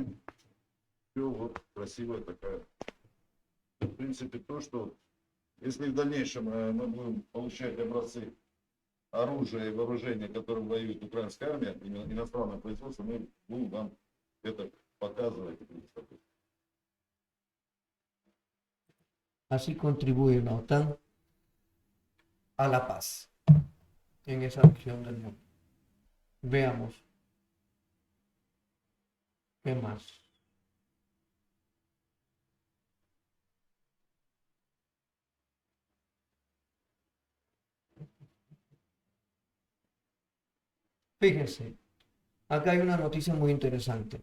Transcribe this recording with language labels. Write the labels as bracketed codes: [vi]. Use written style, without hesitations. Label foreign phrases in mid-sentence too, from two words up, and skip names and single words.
[ru] Все вот красивая такая. В принципе, то, что если в дальнейшем мы будем получать образцы оружия и вооружения, которым воюет украинская армия, иностранное производство, мы будем вам это показывать. [es] Así contribuye la OTAN a la paz en esa región del mundo. Veamos. ¿Qué más? Fíjense, acá hay una noticia muy interesante.